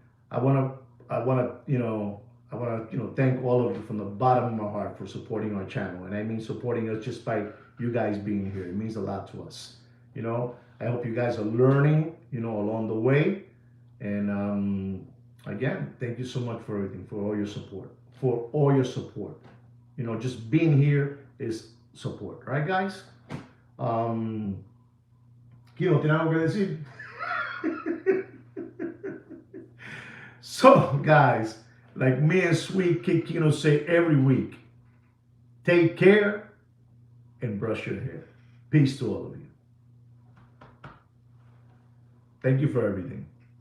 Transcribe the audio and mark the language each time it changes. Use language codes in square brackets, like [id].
[en] I wanna, I wanna, thank all of you from the bottom of my heart for supporting our channel, and I mean supporting us just by you guys being here. It means a lot to us. I hope you guys are learning, along the way, and again, thank you so much for everything, for all your support, just being here is support, right, guys? [es] Kino, ¿tiene algo que decir? [en] So, guys, like me and Sweet Kikino say every week, take care and brush your hair. Peace to all of you. Thank you for everything.